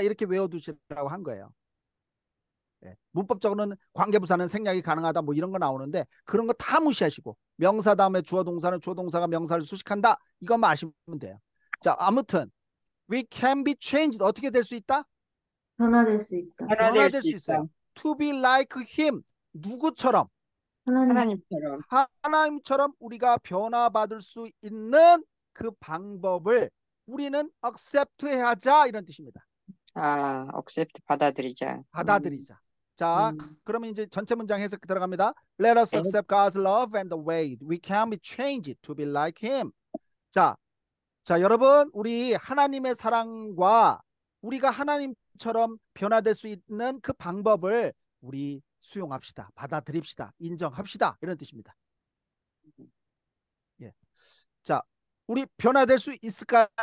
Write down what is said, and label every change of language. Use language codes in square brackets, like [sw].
[ko] 이렇게 외워두시라고 한 거예요. 예. 문법적으로는 관계부사는 생략이 가능하다 뭐 이런 거 나오는데 그런 거 다 무시하시고 명사 다음에 주어 동사는 주어 동사가 명사를 수식한다. 이것만 아시면 돼요. 자, 아무튼 [en] we can be changed [ko] 어떻게 될 수 있다? 변화될 수 있다. 변화될 수 있어요. [en] to be like him [ko] 누구처럼? 하나님. 하나님처럼. 하나님처럼 우리가 변화받을 수 있는 그 방법을 우리는 accept 해야 하자 이런 뜻입니다. accept 받아들이자. 받아들이자. 자, 그러면 이제 전체 문장 해석 들어갑니다. [en] Let us accept God's love and the way we can be changed to be like him. [ko] 자, 여러분 우리 하나님의 사랑과 우리가 하나님처럼 변화될 수 있는 그 방법을 우리 수용합시다. 받아들입시다. 인정합시다. 이런 뜻입니다. 예. 자, 우리 변화될 수 있을까요?